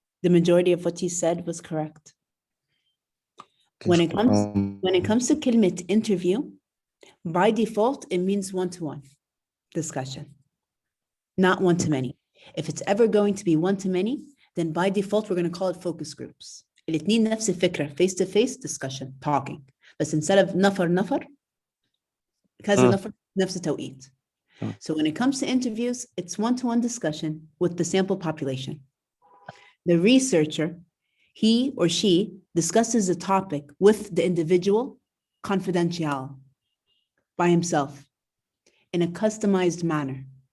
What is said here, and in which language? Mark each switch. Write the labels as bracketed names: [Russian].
[English] The majority of what you said was correct. When it comes to [Arabic] كلمة [English] interview, by default, it means one-to-one discussion, not one-to-many. If it's ever going to be one-to-many, then by default, we're going to call it focus groups. [Arabic] الاتنين نفس الفكرة, [English] face-to-face discussion, talking. [Arabic] بس [English] instead of [Arabic] نفر كذا نفر نفس التوقيت. [English] So when it comes to interviews, it's one-to-one discussion with the sample population. The researcher, he or she discusses the topic with the individual confidential by himself in a customized manner.